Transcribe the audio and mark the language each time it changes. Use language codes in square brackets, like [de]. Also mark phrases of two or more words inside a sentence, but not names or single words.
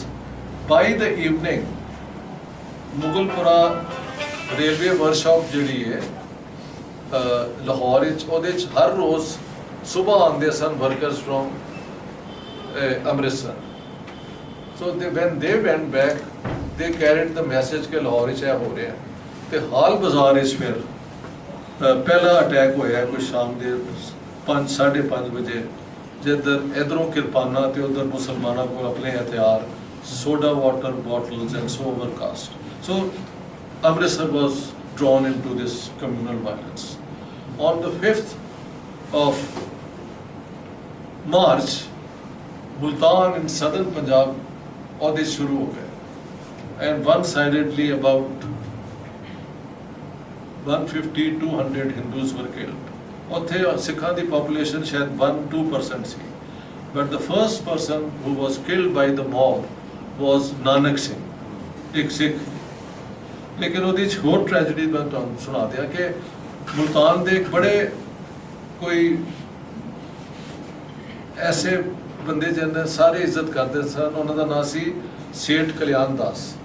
[en] By the evening, [pa] ਮੁਗਲਪੁਰਾ ਰੇਲਵੇ ਵਰਕਸ਼ਾਪ ਜਿਹੜੀ ਹੈ ਲਾਹੌਰ ਵਿੱਚ, ਉਹਦੇ 'ਚ ਹਰ ਰੋਜ਼ ਸੁਬਾਹ ਆਉਂਦੇ ਸਨ [en] workers from [pa] ਅੰਮ੍ਰਿਤਸਰ. [en] So when they went back, they carried the message [pa] ਕਿ ਲਾਹੌਰ ਵਿੱਚ ਇਹ ਹੋ ਰਿਹਾ. ਤੇ ਹਾਲ ਬਾਜ਼ਾਰ ਵਿੱਚ ਫਿਰ ਪਹਿਲਾ ਅਟੈਕ ਹੋਇਆ ਕੋਈ ਸ਼ਾਮ ਦੇ 5-5:30 ਵਜੇ, ਜਿੱਧਰ ਇੱਧਰੋਂ ਕਿਰਪਾਨਾਂ ਤੇ ਉੱਧਰ ਮੁਸਲਮਾਨਾਂ ਕੋਲ ਆਪਣੇ ਹਥਿਆਰ, [en] soda water bottles and so were cast. So Amritsar was drawn into this communal violence. On the 5th of March, Multan in southern Punjab [pa] ਉਹਦੇ ਸ਼ੁਰੂ ਹੋ ਗਏ, [en] and one-sidedly about 150-200 Hindus were killed. [pa] ਉੱਥੇ ਸਿੱਖਾਂ ਦੀ population ਸ਼ਾਇਦ 1-2% ਸੀ, [en] but the first person who was killed by the mob was ਨਾਨਕ ਸਿੰਘ, [pa] ਇੱਕ ਸਿੱਖ। ਲੇਕਿਨ ਉਹਦੀ ਇੱਕ ਹੋਰ ਟ੍ਰੈਜਡੀ ਮੈਂ ਤੁਹਾਨੂੰ ਸੁਣਾ ਦਿਆਂ ਕਿ ਮੁਲਤਾਨ ਦੇ ਇੱਕ ਬੜੇ ਕੋਈ ਐਸੇ ਬੰਦੇ ਜਿਹਨਾਂ ਸਾਰੇ ਇੱਜ਼ਤ ਕਰਦੇ ਸਨ, ਉਹਨਾਂ ਦਾ ਨਾਂ ਸੀ ਸੇਠ ਕਲਿਆਣ ਦਾਸ।